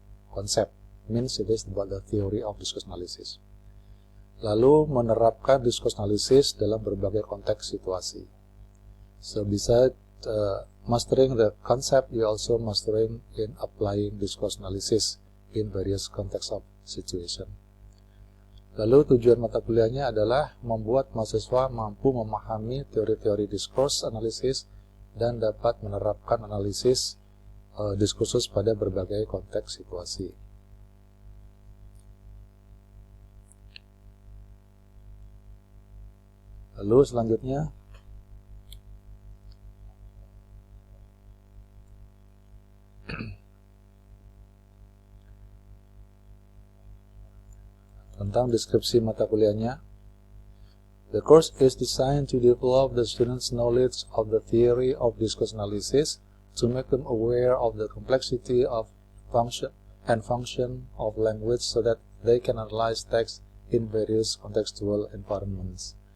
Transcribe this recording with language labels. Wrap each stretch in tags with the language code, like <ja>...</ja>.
<en>Konsep means it is about the theory of discourse analysis.</en> <id>Lalu menerapkan discourse analysis dalam berbagai konteks situasi.</id> <en>So besides mastering the concept, you also mastering in applying discourse analysis in various context of situation.</en> <id>Lalu tujuan mata kuliahnya adalah membuat mahasiswa mampu memahami teori-teori discourse analysis dan dapat menerapkan analisis diskursus pada berbagai konteks situasi. Lalu selanjutnya, tentang deskripsi mata kuliahnya.</id> <en>The course is designed to develop the students' knowledge of the theory of discourse analysis, to make them aware of the complexity of function of language so that they can analyze text in various contextual environments.</en>